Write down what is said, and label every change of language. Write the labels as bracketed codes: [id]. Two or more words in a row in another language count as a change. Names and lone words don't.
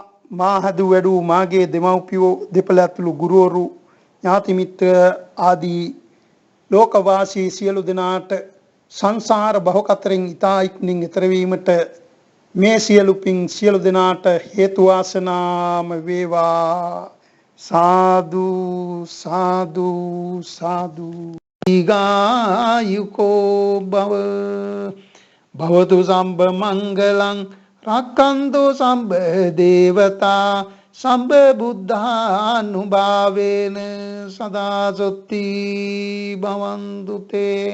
[si] මා හදු වැඩු මාගේ දෙමව්පියෝ දෙපළ ඇතුළු ගුරුවරු ඥාති මිත්‍ර ආදී ලෝකවාසී සියලු දෙනාට සංසාර බහකතරින් ඊතා ඉක්මනින් ඈතර වීමට මේ සියලු පින් සියලු දෙනාට හේතු වාසනාම වේවා. [pi] සාදු සාදු සාදු. ඊගායුකෝ භව භවතු සම්බ මංගලං රක්ඛන්තු සම්බ දේවතා සම්බ බුද්ධානුභාවේන සදා සොත්ති භවන්තු තේ.